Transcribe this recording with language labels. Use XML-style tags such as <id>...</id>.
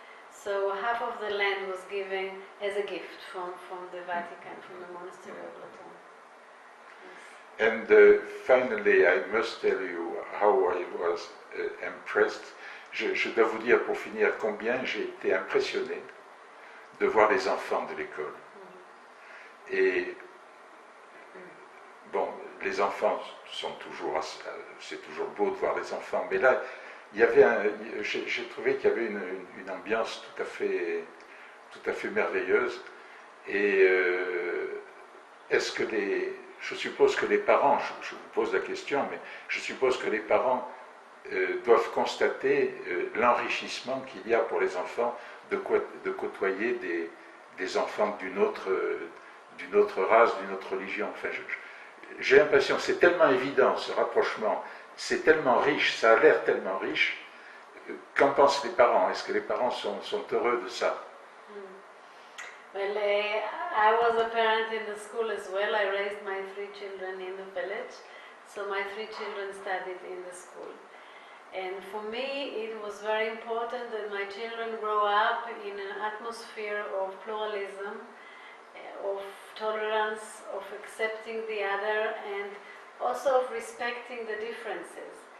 <en>So half of the land was given as a gift from the Vatican, from the monastery of Latrun. And finally, I must tell you how I was impressed.</en> <fr>Je dois vous dire pour finir combien j'ai été impressionné de voir les enfants de l'école. Et bon, les enfants sont toujours, c'est toujours beau de voir les enfants, mais là, il y avait j'ai trouvé qu'il y avait une ambiance tout à fait merveilleuse. Et est-ce que je suppose que les parents, je vous pose la question, mais je suppose que les parents doivent constater l'enrichissement qu'il y a pour les enfants de côtoyer des enfants d'une autre race, d'une autre religion. Enfin, j'ai l'impression, c'est tellement évident ce rapprochement, c'est tellement riche, ça a l'air tellement riche. Qu'en pensent les parents? Est-ce que les parents sont heureux de ça?</fr> <en>Well, I was a parent in the school as well. I raised my 3 children in the village, so my 3 children studied in the school. And for me, it was very important that my children grow up in an atmosphere of pluralism, of tolerance, of accepting the other, and also of respecting the differences.</en>